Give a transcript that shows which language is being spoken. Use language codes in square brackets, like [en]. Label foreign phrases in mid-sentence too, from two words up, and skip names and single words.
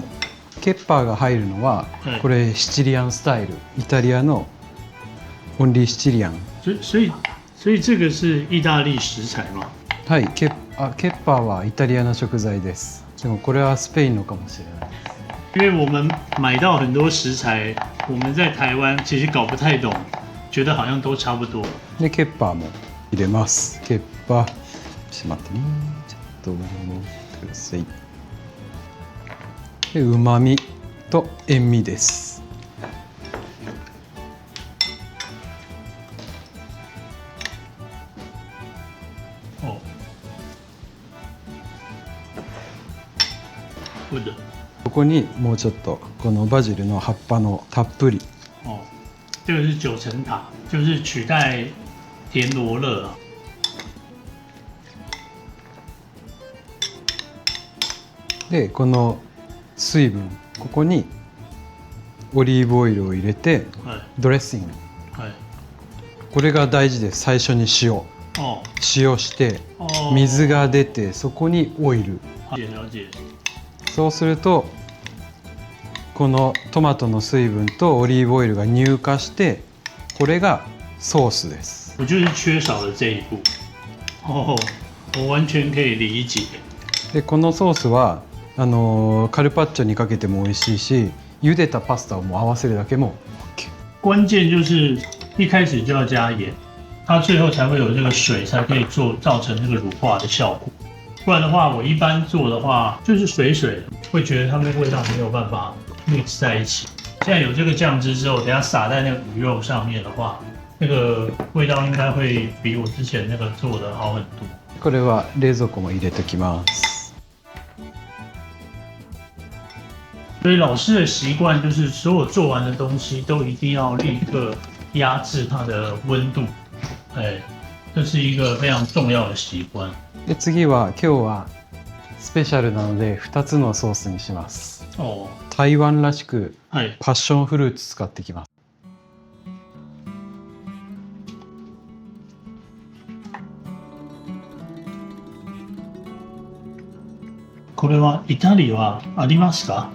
[ja] ケッパーが入るのは、これシチリアンスタイル、イタリアのオンリーシチリアン。 [zh] 所以这个是意大利食材吗？ [ja] はい、ケッパーはイタリアの食材です。でもこれはスペインのかもしれない。 [zh] 因为我们买到很多食材，我们在台湾其实搞不太懂，觉得好像都差不多。 [ja] でケッパーも入れます。ケッパー、ちょっと待ってね。ちょっと待ってください。でうまみと塩味です。ここにもうちょっとこのバジルの葉っぱのたっぷり。 [zh] 这个是九层塔，就是取代田螺乐啊。 [ja] でこの水分、ここにオリーブオイルを入れて、はい、ドレッシング、はい、これが大事です。最初に塩して水が出て、そこにオイル。そうするとこのトマトの水分とオリーブオイルが乳化して、これがソースです。 [zh] 我就是缺少了这一步。我完全可以理解。 [ja] でこのソースはカルパッチョにかけても美味しいし、茹でたパスタをもう合わせるだけも OK。 [zh] 关键就是一开始就要加盐。 它最后才会有这个水，才可以造成这个乳化的效果。不然的话，我一般做的话就是水水的，会觉得它们的味道没有办法 mix 在一起。现在有这个酱汁之后，等一下撒在那个鱼肉上面的话，那个味道应该会比我之前那个做的好很多。 [ja] これは冷蔵庫も入れておきます。 [zh] 所以老师的习惯就是，所有做完的东西都一定要立刻压制它的温度，这是一个非常重要的习惯。 [ja] で次は今日はスペシャルなので2つのソースにします。台湾らしくパッションフルーツ使っていきます。これはイタリアはありますか？